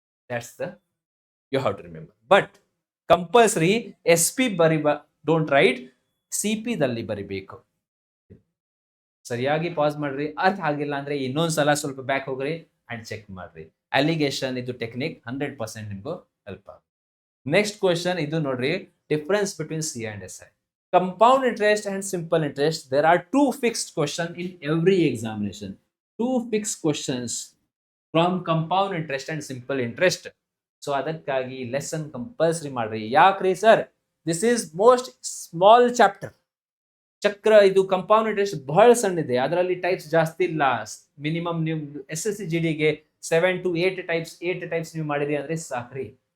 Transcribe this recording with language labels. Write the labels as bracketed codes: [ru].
[en] That's the, you have to remember. But compulsory SP don't write, [kn] CP ದಲ್ಲಿ ಬರಿಬೇಕು. ಸರಿಯಾಗಿ pass ಮಾಡ್ರಿ. ಅರ್ಥ ಆಗಿಲ್ಲ ಅಂದ್ರೆ ಇನ್ನೊಂದ್ಸಲ ಸ್ವಲ್ಪ ಬ್ಯಾಕ್ ಹೋಗ್ರಿ ಅಂಡ್ ಚೆಕ್ ಮಾಡ್ರಿ. ಅಲಿಗೇಷನ್ ಇದು ಟೆಕ್ನಿಕ್ 100% ನಿಮ್ಗೂ ಹೆಲ್ಪ್ ಆಗುತ್ತೆ. ನೆಕ್ಸ್ಟ್ ಕ್ವೆಶನ್ ಇದು ನೋಡ್ರಿ, [en] Difference between C and S I. Compound interest and simple interest, there are two fixed questions in every examination. Two fixed questions from compound interest and simple interest. [kn] So ಅದಕ್ಕಾಗಿ lesson compulsory ಮಾಡ್ರಿ. ಯಾಕ್ರಿ sir, [en] This is most small chapter. [kn] ಚಕ್ರ ಇದು compound interest ಬಹಳ ಸಣ್ಣಿದೆ, ಅದರಲ್ಲಿ types ಜಾಸ್ತಿ ಇಲ್ಲ. Minimum ನೀವು SSC GDಗೆ 7 to 8 ಟೈಪ್ಸ್ ನೀವು ಮಾಡಿರಿ ಅಂದ್ರೆ ಸಾಕ್ರಿ.